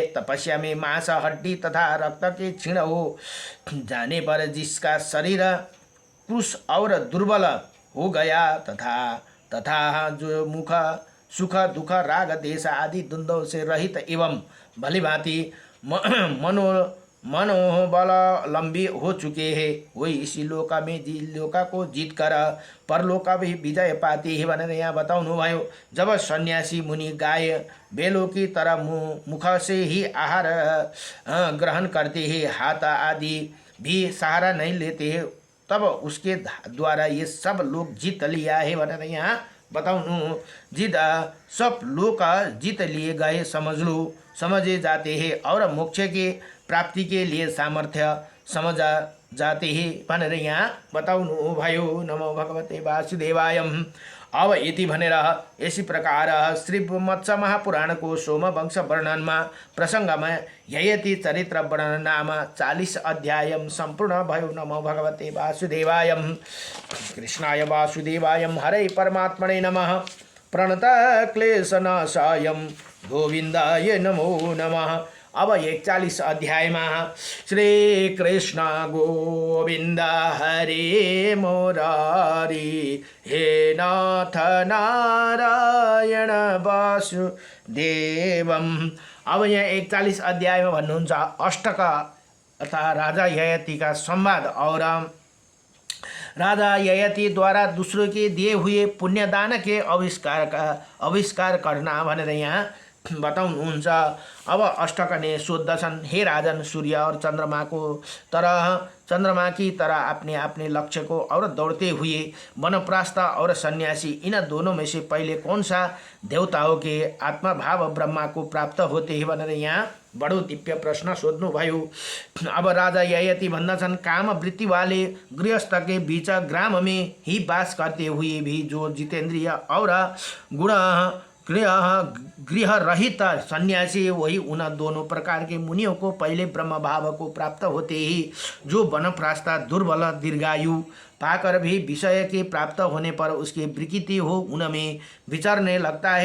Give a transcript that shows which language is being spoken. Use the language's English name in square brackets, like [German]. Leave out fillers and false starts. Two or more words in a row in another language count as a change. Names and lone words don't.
[Hindi] तपस्या में मांस हड्डी तथा रक्त के क्षीण हो जाने पर जिसका शरीर क्रूस और दुर्बल हो गया तथा जो मुख सुख दुख राग देश आदि द्वंद्वों से रहित एवं भलीभांति मनोबलंबी हो चुके हैं, वही इसी लोका में लोका को जीत कर परलोका भी विजय पाते हैं [Nepali] भनेर यहाँ बताउनु भयो। [Hindi] जब सन्यासी मुनि गाय बेलों की तरह मुख से ही आहार ग्रहण करते हैं, हाथ आदि भी सहारा नहीं लेते हैं, तब उसके द्वारा ये सब लोग जीत लिया है [Nepali] भनेर यहाँ बताउनु। [Hindi] सब लोग जीत लिए गए समझे जाते हैं और मोक्ष के प्राप्ति के लिए सामर्थ्य समझा जाते हैं [Nepali] भनेर यहाँ बताउनु भयो। [Sanskrit] नमो भगवते वासुदेवाय। [Nepali] अब यति भनेर यसै प्रकार श्री मत्स्य महापुराणको सोमवंश वर्णनमा प्रसङ्गमा ययति चरित्र वर्णन नाम 40 अध्याय सम्पूर्ण भयो। [Sanskrit] नमो भगवते वासुदेवाय। कृष्णाय वासुदेवाय हरे परमात्मने नमः। प्रणत क्लेशनाशाय गोविन्दाय नमो नमः। [Nepali] अब 41 अध्यायमा [Sanskrit] श्री कृष्ण गोविन्द हरे मुरारी हे नाथ नारायण वासुदेवम। [Nepali] अब यहाँ 41 अध्यायमा भन्नुहुन्छ अष्टक अर्थात राजा ययातिका संवाद [Hindi] और राजा ययाति द्वारा दूसरों के दिए हुए पुण्यदान के आविष्कार करना [Nepali] भनेर यहाँ बताउनुहुन्छ। अब अष्टकने सोद्धछन्, [Hindi] हे राजन, सूर्य और चंद्रमा की तरह अपने अपने लक्ष्य को और दौड़ते हुए वनप्रस्थ और सन्यासी इन दोनों में से पहले कौन सा देवताओं के आत्मभाव ब्रह्मा को प्राप्त होते हैं [Nepali] भनेर यहाँ बडो दिव्य प्रश्न सोध्नु भयो। अब राजा ययाति भन्दछन्, [Hindi] काम वृत्ति वाले गृहस्थ के बीच ग्राम में ही वास करते हुए भी जो जितेंद्रिय और गुण गृह रहित सन्यासी वही उन दोनों प्रकार के मुनियों को पहले ब्रह्म भाव को प्राप्त होते ही जो वनप्रस्थ दुर्बल दीर्घायु पाकर भी विषय के प्राप्त होने पर उसकी विकृति हो उनमें विचरने लगता है।